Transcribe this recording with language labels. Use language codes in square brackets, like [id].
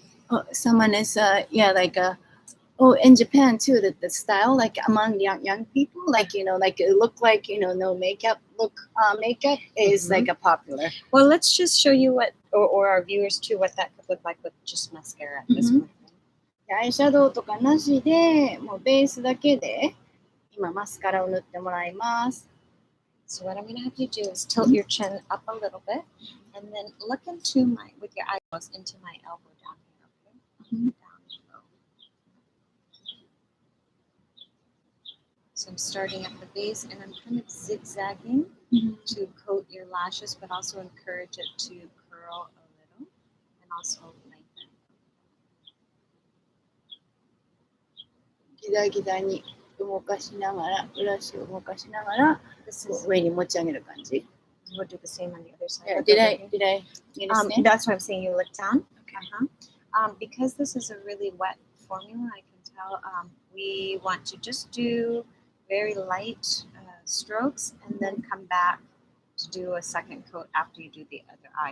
[en] Oh, someone is like in Japan too, the style like among young people, like it look like no makeup makeup is like a popular. Well, let's just show you what or our viewers too what that could look like with just mascara at this point. [ja] アイシャドウとかなしでもうベースだけで今マスカラを塗ってもらいます。 [en] So what I'm going to have you do is tilt your chin up a little bit, and then look with your eyebrows into my elbow down here. Okay. Down low. So I'm starting at the base, and I'm kind of zigzagging to coat your lashes, but also encourage it to curl a little, and also lengthen. [ja] ギザギザに動かしながら、ブラシを動かしながら、上に持ち上げる感じ。 [en] We'll do the same on the other side. Yeah, did I that's why I'm saying you look down. Okay. Because this is a really wet formula, I can tell we want to just do very light strokes and then come back to do a second coat after you do the other eye.